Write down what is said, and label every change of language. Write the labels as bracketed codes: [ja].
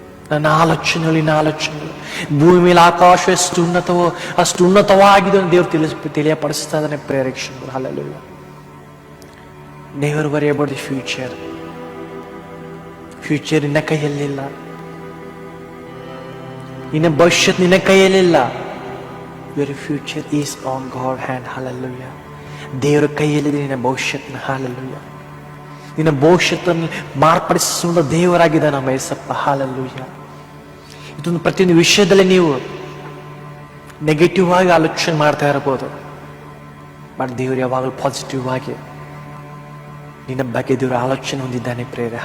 [kn] ನನ್ನ ಆಲೋಚನೆಗಳು ಭೂಮಿ ಮೇಲೆ ಆಕಾಶ ಎಷ್ಟು ಉನ್ನತವೋ ಅಷ್ಟು ಉನ್ನತವಾಗಿದೆ ಅಂತ ದೇವರು ತಿಳಿಯಪಡಿಸ್ತಾ ಇದ್ದಾನೆ ಪ್ರೇರೇಕ್ಷಣರು. Hallelujah. [en] Never worry about the future. [kn] Future ನಿನ್ನ ಕೈಯಲ್ಲಿಲ್ಲ, ನಿನ್ನ ಭವಿಷ್ಯತ್ ನಿನ್ನ ಕೈಯಲ್ಲಿಲ್ಲ. [en] Your future is on God hand. [kn] Hallelujah. ದೇವರ ಕೈಯಲ್ಲಿದೆ ನಿನ್ನ ಭವಿಷ್ಯತ್ನ. ಹಾಲೆಲೂಯಾ. ನಿನ್ನ ಭವಿಷ್ಯತ್ತನ್ನು ಮಾರ್ಪಡಿಸುವ ದೇವರಾಗಿದೆ ನಮ್ಮ ಯೇಸಪ್ಪ. ಹಾಲೆಲೂಯಾ. ಇದೊಂದು ಪ್ರತಿಯೊಂದು ವಿಷಯದಲ್ಲಿ ನೀವು ನೆಗೆಟಿವ್ ಆಗಿ ಆಲೋಚನೆ ಮಾಡ್ತಾ ಇರಬಹುದು, ಬಟ್ ದೇವರು ಯಾವಾಗಲೂ ಪಾಸಿಟಿವ್ ಆಗಿ ನಿನ್ನ ಬಗ್ಗೆ ದೇವರು ಆಲೋಚನೆ ಹೊಂದಿದ್ದಾನೆ ಪ್ರೇರೆ.